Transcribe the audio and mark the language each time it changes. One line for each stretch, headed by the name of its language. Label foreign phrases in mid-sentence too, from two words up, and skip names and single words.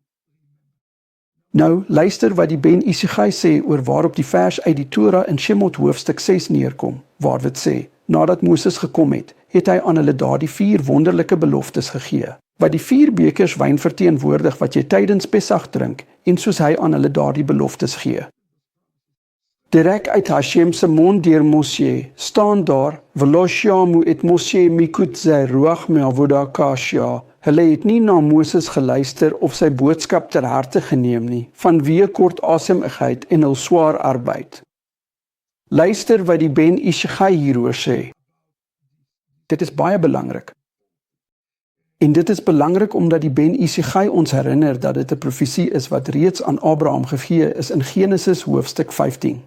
Afrikaans: Nou, luister wat die Ben Isigai sê oor waarop die vers uit die Torah in Shemot hoofstuk 6 neerkom, waar dit sê, nadat Moses gekom het, het hy aan hulle daardie 4 wonderlike beloftes gegee, wat die 4 bekers wyn verteenwoordig wat jy tydens Pesach drink, en soos hy aan hulle daardie beloftes gee. Direk uit Hashem se mond deur Moshe staan daar,
Hebrew: ולא שמעו את משה מקוט זה רוח מעבודה קשיה.
Afrikaans: Hulle het nie na Moses geluister of sy boodskap ter harte geneem nie, vanweë kortasemigheid en hul swaar arbeid. Luister wat die Ben Isigai hieroor sê. Dit is baie belangrik. En dit is belangrik omdat die Ben Isigai ons herinner dat dit 'n profesie is wat reeds aan Abraham gegee is in Genesis hoofstuk 15.